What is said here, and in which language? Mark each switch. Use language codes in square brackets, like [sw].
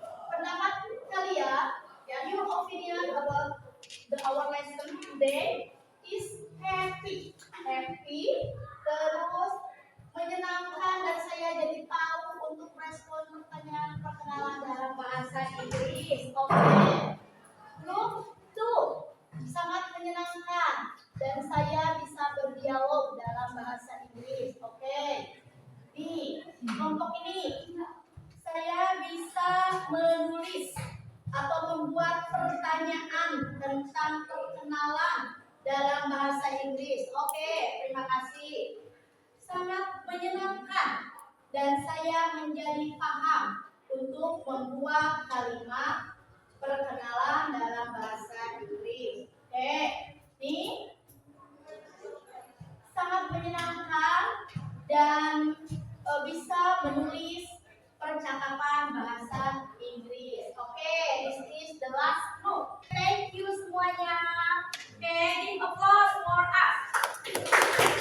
[id] Pendapat kalian, ya, [en] your opinion about our lesson today is happy. [id] Happy, terus menyenangkan, dan saya jadi tahu untuk respon pertanyaan perkenalan dalam bahasa Inggris. Oke. Grup 2 sangat menyenangkan dan saya bisa berdialog dalam bahasa Inggris. Oke. Di kelompok ini saya bisa menulis atau membuat pertanyaan tentang perkenalan dalam bahasa Inggris. Oke, terima kasih. Sangat menyenangkan dan saya menjadi paham untuk membuat kalimat perkenalan dalam bahasa Inggris. Oke, ini sangat menyenangkan dan bisa menulis percakapan bahasa Inggris. [en] Oke, this is the last group. Thank you [id] semuanya. [en] Oke, give applause for us.